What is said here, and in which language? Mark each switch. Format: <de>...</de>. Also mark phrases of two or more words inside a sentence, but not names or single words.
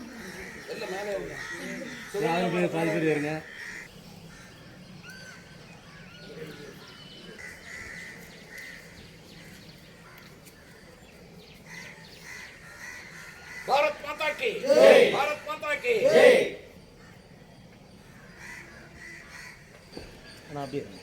<ta>பாதி பேர் வருங்க.</ta> <hi>भारत माता की जय, भारत माता की जय.</hi> <ta>நான் அப்படியே</ta>